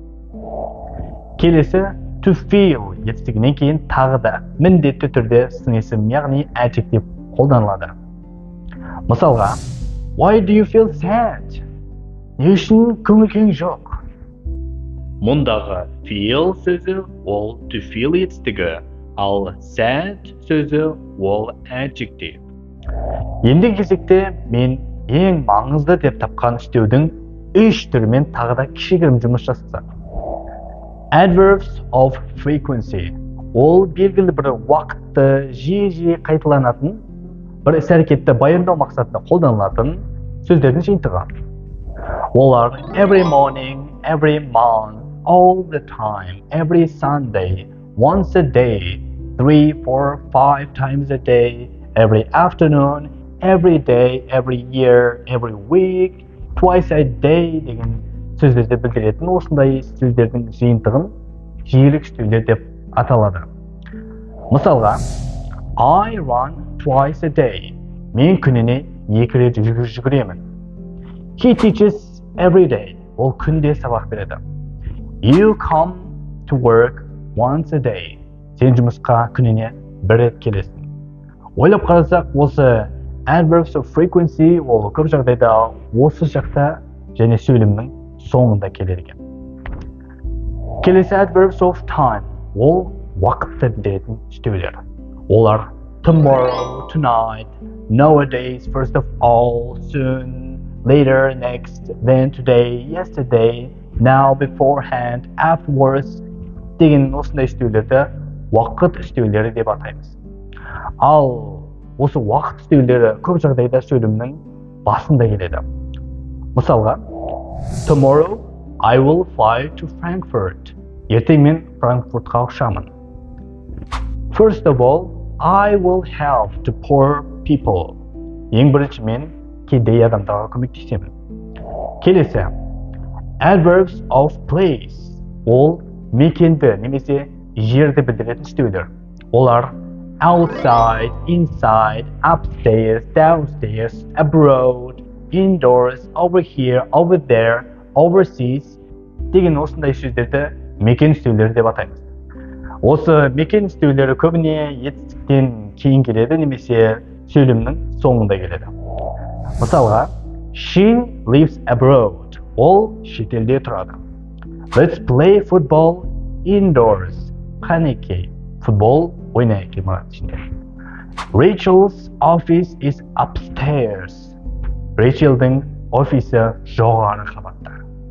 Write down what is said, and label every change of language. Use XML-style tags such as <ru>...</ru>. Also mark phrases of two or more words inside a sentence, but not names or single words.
<kk>Келесі</kk> <en>to feel</en> <kk>етістігінен кейін тағы да міндетті түрде сын есім, яғни adjective қолданылады.</kk> <en>Мысалға why do you feel sad?</en> <kk>Не үшін көңіл-күйің жоқ? Мұндағы feel сөзі ол</kk> <en>to feel</en> <kk>етістігі, ал sad сөзі ол adjective. Ендігі кезекте мен ең маңызды деп тапқан үстеудің 3 түрімен тағы да кішігірім жұмыс жасасақ.</kk> <en>Adverbs of frequency.</en> <kk>Ол белгілі бір уақытты жиі қайталанатын, бір іс-әрекетті баяндау мақсатында қолданылатын сөздердің жиынтығы.</kk> <en>Олар every morning, every month, all the time, every Sunday, once a day, 3, 4, 5 times a day, every afternoon, every day, every year, every week, twice a day</en> <kk>деген сөздерді білдіретін осындай сөздердің жиынтығын жиілік үстеулер деп аталады. Мысалға,</kk> <en>I run twice a day.</en> <kk>Мен күніне 2 рет жүгіремін.</kk> <en>He teaches every day.</en> <kk>Ол күнде сабақ береді.</kk> <en>You come to work once a day.</en> <kk>Сен жұмысқа күніне 1 рет келесің. Ойлап қарасақ, осы</kk> <en>adverbs of frequency</en> <kk>ол көп жағдайда осы жақта және сөйлемнің соңында келеді екен. Келесі</kk> <en>adverbs of time</en> <kk>ол уақытты білдіретін үстеулер.</kk> <en>Олар tomorrow, tonight, nowadays, first of all, soon, later, next, then, today, yesterday, now, beforehand, afterwards</en> <kk>деген осындай үстеулерді уақыт үстеулері деп атаймыз. Ал осы уақыт үстеулері көп жағдайда сөйлемнің басында келеді. Мысалға,</kk> <en>tomorrow I will fly to Frankfurt.</en> <kk>Ертең мен Франкфуртқа ұшамын.</kk> <en>First of all, I will help to poor people.</en> <kk>Ең бірінші мен кедей адамдарға көмектесемін. Келесі,</kk> <en>adverbs of place.</en> <kk>Ол мекенді немесе жерді білдіретін үстеулер.</kk> <en>Олар outside, inside, upstairs, downstairs, abroad, indoors, over here, over there, overseas</en> <kk>деген осындай сөздерді мекен үстеулері деп атаймыз. Осы мекен үстеулері көбіне етістіктен кейін келеді немесе сөйлемнің соңында келеді. Мысалға,</kk> <en>she lives abroad.</en> <kk>Ол шетелде тұрады.</kk> <en>Let's play football indoors.</en> <kk>Қанекей, футбол ойнайық имарат ішінде.</kk> <en>Rachel's office is upstairs.</en> <kk>Rachel'дің офисі жоғары қабатта.</kk>